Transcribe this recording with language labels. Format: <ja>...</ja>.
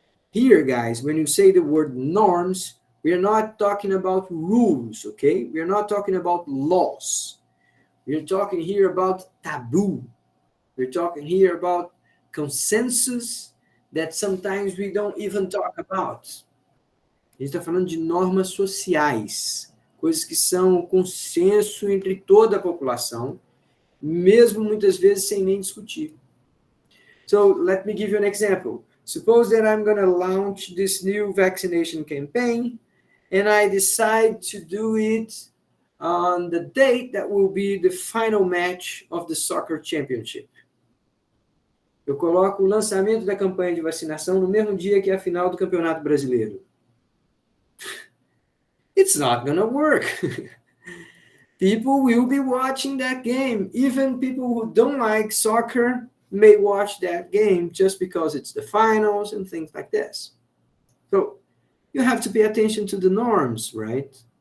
<en>Here, guys, when you say the word norms, we are not talking about rules, okay? We are not talking about laws. We're talking here about taboo. We're talking here about consensus that sometimes we don't even talk about.</en> <pt>A gente está falando de normas sociais, coisas que são consenso entre toda a população, mesmo muitas vezes sem nem discutir.</pt> <en>So let me give you an example. Suppose that I'm going to launch this new vaccination campaign and I decide to do it on the date that will be the final match of the soccer championship.</en> <pt>Eu coloco o lançamento da campanha de vacinação no mesmo dia que é a final do Campeonato Brasileiro.</pt> <en>It's not going to work. People will be watching that game. Even people who don't like soccer may watch that game just because it's the finals and things like this. So you have to pay attention to the norms, right?</en>